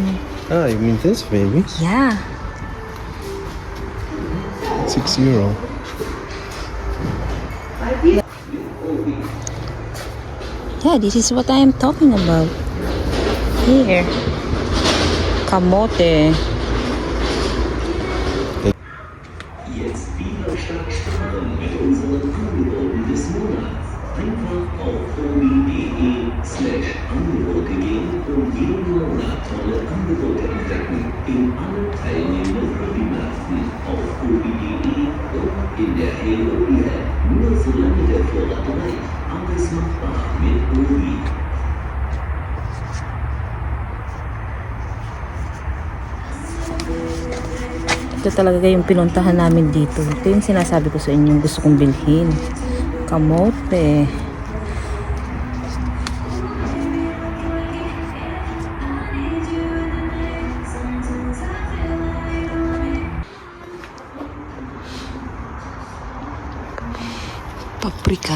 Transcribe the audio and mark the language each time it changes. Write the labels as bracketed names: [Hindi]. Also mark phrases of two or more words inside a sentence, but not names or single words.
[English] Ah, you mean this baby? Yeah. 6 euro. Yeah, this is what I am talking about. Here. Kamote. [German] Jetzt wieder stark sparen mit unseren Angeboten des Monats. Einfach auf obi.de/Angebote gehen und jeden Monat tolle Angebote entdecken. In allen teilnehmenden Obi-Märkten auf obi.de und in der Hey Obi-App. Nur solange der Vorrat reicht. Alles machbar mit Obi. [Filipino] Ito talaga yung pinuntahan namin dito. Ito yung sinasabi ko sa inyo, gusto kong bilhin. Kamote. Paprika.